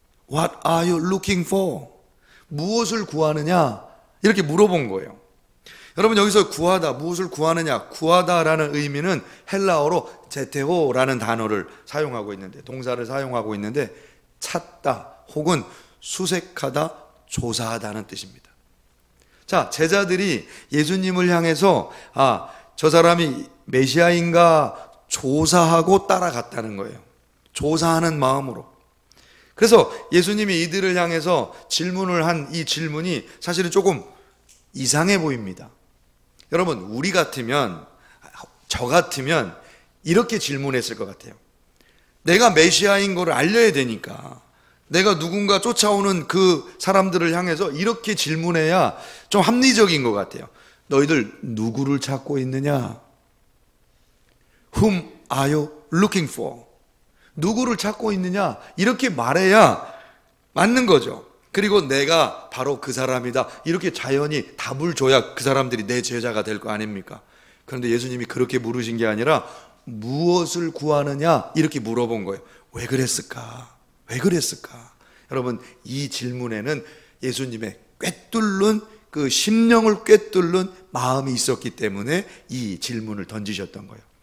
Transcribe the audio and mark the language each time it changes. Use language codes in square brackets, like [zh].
[en] What are you looking for? [ko] 무엇을 구하느냐? 이렇게 물어본 거예요. 여러분, 여기서 구하다, 무엇을 구하느냐, 구하다라는 의미는 헬라어로 제테오라는 단어를 사용하고 있는데, 동사를 사용하고 있는데, 찾다 혹은 수색하다, 조사하다는 뜻입니다. 자, 제자들이 예수님을 향해서 저 사람이 메시아인가 조사하고 따라갔다는 거예요. 조사하는 마음으로. 그래서 예수님이 이들을 향해서 질문을 한 이 질문이 사실은 조금 이상해 보입니다. 여러분, 우리 같으면, 저 같으면 이렇게 질문했을 것 같아요. 내가 메시아인 걸 알려야 되니까, 내가 누군가 쫓아오는 그 사람들을 향해서 이렇게 질문해야 좀 합리적인 것 같아요. 너희들 누구를 찾고 있느냐? [en] Whom are you looking for? [ko] 누구를 찾고 있느냐? 이렇게 말해야 맞는 거죠. 그리고 내가 바로 그 사람이다, 이렇게 자연히 답을 줘야 그 사람들이 내 제자가 될 거 아닙니까? 그런데 예수님이 그렇게 물으신 게 아니라 무엇을 구하느냐, 이렇게 물어본 거예요. 왜 그랬을까? 왜 그랬을까? 여러분, 이 질문에는 예수님의 꿰뚫는 그 심령을 꿰뚫는 마음이 있었기 때문에 이 질문을 던지셨던 거예요.